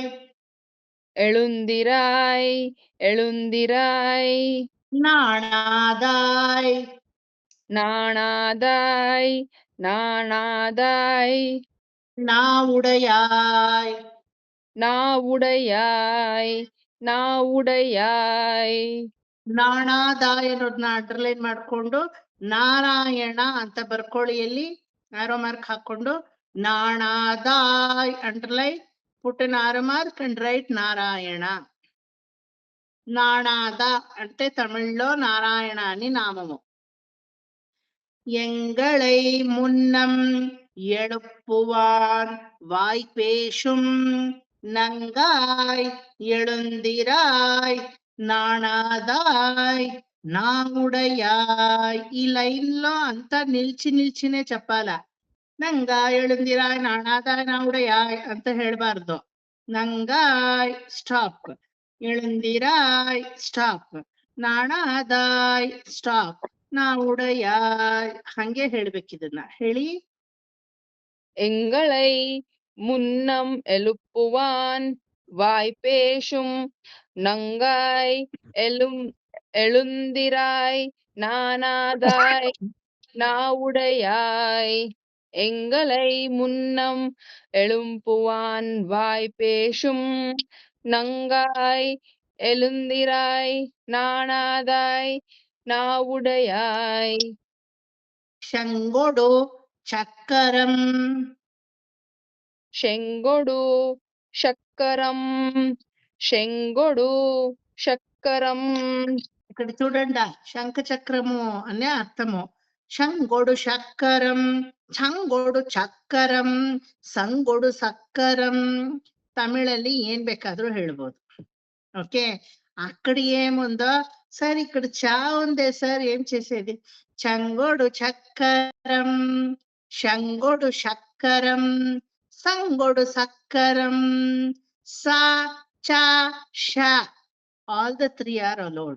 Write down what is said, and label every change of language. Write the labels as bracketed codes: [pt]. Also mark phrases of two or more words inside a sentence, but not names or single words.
[ta] எழுந்திராய் எழுந்திராய் நாணாதாய் நாணாதாய் நாணாதாய் நாவுடையாய் நாவுடையாய் ನಾವುಡಯಾಯ್ [kn] ನಾಣಾದಾಯ ಅನ್ನೋದನ್ನ ಅಂಡರ್ಲೈನ್ ಮಾಡ್ಕೊಂಡು ನಾರಾಯಣ ಅಂತ ಬರ್ಕೊಳ್ಳಿ, ಅಲ್ಲಿ ಆರೋ ಮಾರ್ಕ್ ಹಾಕೊಂಡು ನಾಣಾದಾಯ್ ಅಂಡರ್ಲೈನ್, [en] Put an arrow mark and write Narayana. [te] నాణాద అంటే తమిళ్లో నారాయణ అని నామము. [ta] எங்களை முன்னம் எழுப்புவான் வாய்ப்பேசும் நங்காய் எழுந்திராய் நாணாதாய் நாவுடையாய். [te] ఈ లైన్ లో అంతా నిల్చినే చెప్పాల. [ta] நங்காய் எழுந்திராய் நாணாதாய் நாவுடையாய் [kn] ಅಂತ ಹೇಳ್ಬಾರ್ದು. ನಂಗಾಯ್ ಸ್ಟಾಪ್, எழுந்திராய் ಸ್ಟಾಪ್, ನಾಣಾದಾಯ್ ಸ್ಟಾಪ್, ನಾವುಡಯಾಯ್ ಹಂಗೆ ಹೇಳ್ಬೇಕಿದನ್ನ. ಹೇಳಿ. [ta] எங்களை முன்னம் எழுப்புவான் வாய்ப்பேசும் நங்காய் எழுந்திராய் நானாதாய் நாவுடையாய். எங்களை முன்னம் எழுப்புவான் வாய்ப்பேசும் நங்காய் எழுந்திராய் நானாதாய் நாவுடையாய். சங்கொடு சக்கரம், சங்கொடு சக்கரம், சங்கொடு சக்கரம். [te] ఇక్కడ చూడండి, శంఖ చక్రము అనే అర్థము. [ta] சங்கொடு சக்கரம், சங்கொடு சக்கரம், சங்கொடு சக்கரம். [kn] తమిళಲ್ಲಿ ఏం ಬೇಕಾದ್ರೂ ಹೇಳ್ಬೋದು. [te] ఓకే, అక్కడ ఏముందో సార్ ఇక్కడ చా ఉందే సార్ ఏం చేసేది? [ta] சங்கொடு சக்கரம், சங்கொடு சக்கரம், சங்கொடு சக்கரம், సా చా ష [en] all the 3 are allowed.